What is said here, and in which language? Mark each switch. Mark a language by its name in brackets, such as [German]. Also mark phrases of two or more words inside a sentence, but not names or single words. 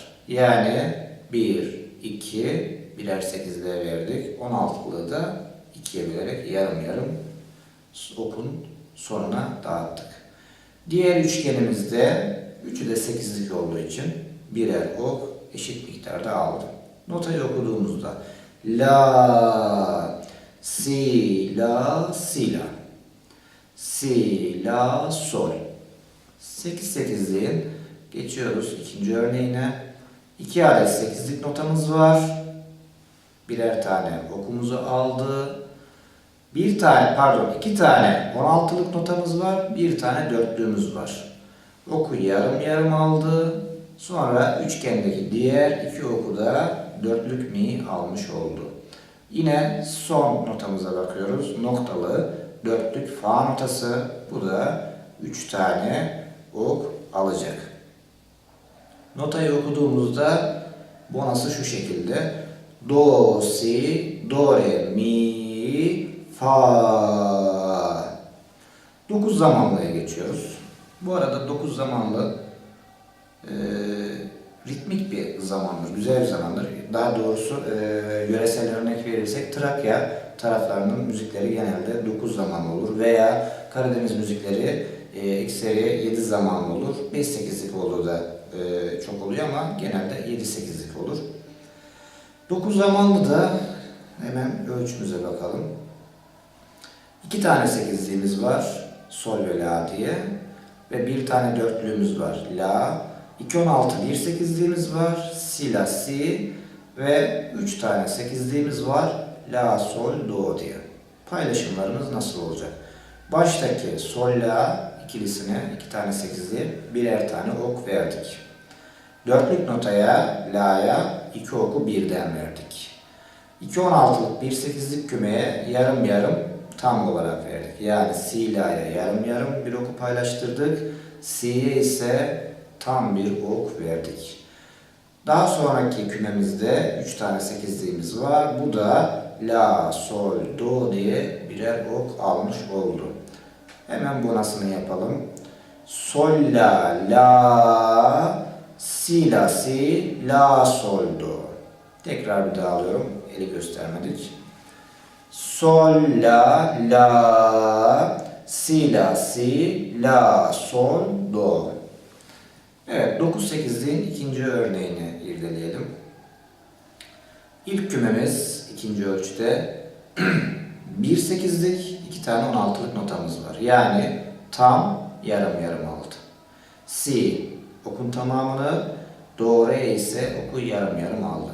[Turkish] Yani 1, 2, birer 8'liğe verdik. 16'lığı da 2'ye bölerek yarım yarım okun sonuna dağıttık. Diğer üçgenimizde 3'ü de 8'lik olduğu için birer ok eşit miktarda aldı. Notayı okuduğumuzda la, si, la, si, la. Si, la, sol. 8-8'liğin geçiyoruz ikinci örneğine. 2 adet 8'lik notamız var. Birer tane okumuzu aldı. 2 tane 16'lık notamız var. 1 tane dörtlüğümüz var. Oku yarım yarım aldı. Sonra üçgendeki diğer 2 oku da dörtlük mi almış oldu. Yine son notamıza bakıyoruz. Noktalı dörtlük fa notası. Bu da 3 tane ok alacak. Notayı okuduğumuzda bonası şu şekilde. Do, si, do, re, mi, fa. 9 zamanlıya geçiyoruz. Bu arada 9 zamanlı ritmik bir zamandır, güzel bir zamandır. Daha doğrusu yöresel örnek verirsek Trakya taraflarının müzikleri genelde 9 zamanlı olur veya Karadeniz müzikleri ekseri 7 zamanlı olur. 5-8'lik olduğu da çok oluyor ama genelde 7-8'lik olur. 9 zamanlı da hemen ölçümüze bakalım. 2 tane 8'liğimiz var. Sol ve la diye. Ve 1 tane dörtlüğümüz var. La. 2-16 1 8'liğimiz var. Si, la, si. Ve 3 tane 8'liğimiz var. La, sol, do diye. Paylaşımlarımız nasıl olacak? Baştaki sol, la ikilisine 2 tane 8'liğe birer tane ok verdik. Dörtlük notaya, la'ya 2 oku birden verdik. 2-16'lık 1 8'lik kümeye yarım yarım tam olarak verdik. Yani si, la'ya yarım yarım bir oku paylaştırdık. Si'ye ise tam bir ok verdik. Daha sonraki kümemizde 3 tane 8'liğimiz var. Bu da la, sol, do diye birer ok almış oldu. Hemen bonasını yapalım. Sol, la, la, si, la, si, la, sol, do. Tekrar bir daha alıyorum. Eli göstermedik. Sol, la, la, si, la, si, la, sol, do. Evet, 9-8'liğin ikinci örneğini irdeleyelim. İlk kümemiz ikinci ölçüde 1 8'lik 2 tane 16'lık notamız var. Yani tam yarım yarım aldı. Si okun tamamını, do, re ise oku yarım yarım aldı.